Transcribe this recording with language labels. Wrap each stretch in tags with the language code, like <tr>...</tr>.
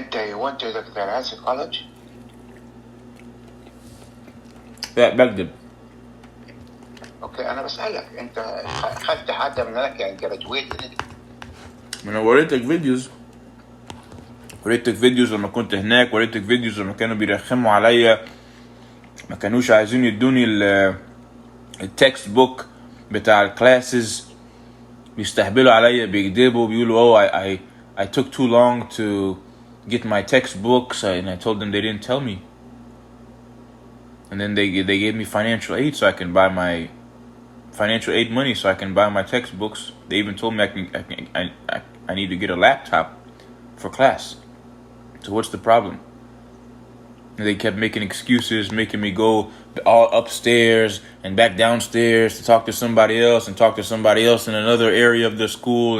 <en>You went to the Tallahassee College؟</en> <ar>لا بكذب. اوكي انا بسألك انت خدت حد منك يعني</ar> <en>graduated؟</en> <ar>انا وريتك فيديوز لما كنت هناك، وريتك فيديوز لما كانوا بيرخموا عليا، ما كانوش عايزين يدوني التكست بوك بتاع الكلاسز، بيستهبلوا عليا، بيكذبوا، بيقولوا</ar> <en>I took too long to get my textbooks, and I told them they didn't tell me. And then they gave me financial aid so I can buy my financial aid money so I can buy my textbooks. They even told me I need to get a laptop for class. So what's the problem? And they kept making excuses, making me go all upstairs and back downstairs to talk to somebody else and talk to somebody else in another area of the school.</en>